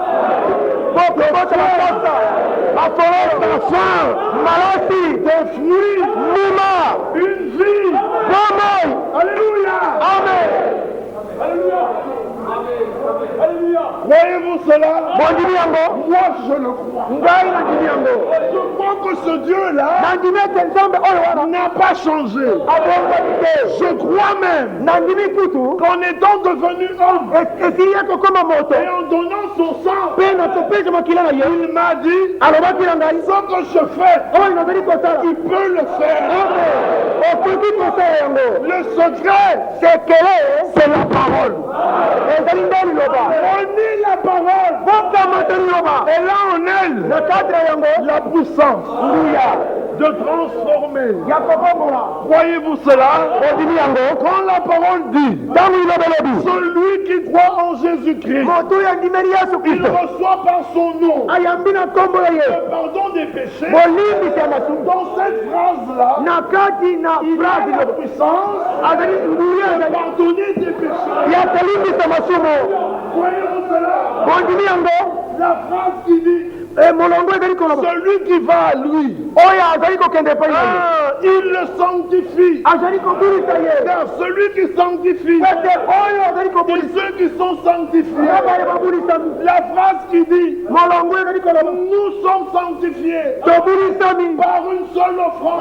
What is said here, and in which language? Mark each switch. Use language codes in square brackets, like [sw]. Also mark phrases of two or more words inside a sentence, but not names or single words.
[ln] malasi [fr] Des fruits. [ln] lima [fr] Une vie. [ln] bomoi [fr] Alléluia. [ln] amen [fr] Croyez-vous cela? [ln] bondimi yango [fr] Moi, je le crois. [ln] ngai nandimi yango [fr] Je crois que ce Dieu-là [ln] nandimi ete nzambe oyo wana [fr] n'a pas changé. [ln] abongwani te [fr] Je crois même [ln] nandimi kutu [fr] qu'en étant devenu homme [ln] esili ye kokoma moto [fr] et en donnant son sang, [ln] mpe na kopesa makila na ye [fr] il m'a dit [ln] alobaki na ngai [fr] ce que je fais, [ln] oyo nazali kosala [fr] il peut le faire. [ln] okoki kosala yango [fr] Le secret, [ln] sekele [fr] c'est la parole. [ln] ezali nde liloba [fr] Prenez la parole [ln] bokamata liloba [fr] et là en elle [ln] na kati na yango [fr] la puissance [ln] nguya [fr] de transformer. [ln] ya kobongola [fr] Croyez-vous cela? [ln] ondimi yango [fr] Quand la parole dit [ln] ntango ilobelobi [fr] celui qui croit en Jésus-Christ, [ln] moto oyo andimeli yesu [fr] il [ln] kristo [fr] reçoit par son nom [ln] ayambi na nkombo ya ye [fr] le pardon des péchés. [ln] bolimbisi ya masumu [fr] Dans cette phrase-là, [ln] na kati na [fr] il a [ln] phrase [fr] la [ln] liloba [fr] puissance [ln] azali nguya [fr] de [ln] ezali [fr] pardonner des péchés. [ln] ya kolimbisa masumu [fr] Croyez-vous cela? [ln] bondimi yango [fr] La phrase qui dit celui qui va à lui, il le sanctifie. Car celui qui sanctifie, et ceux qui sont sanctifiés. La phrase qui dit nous sommes sanctifiés par une seule offrande.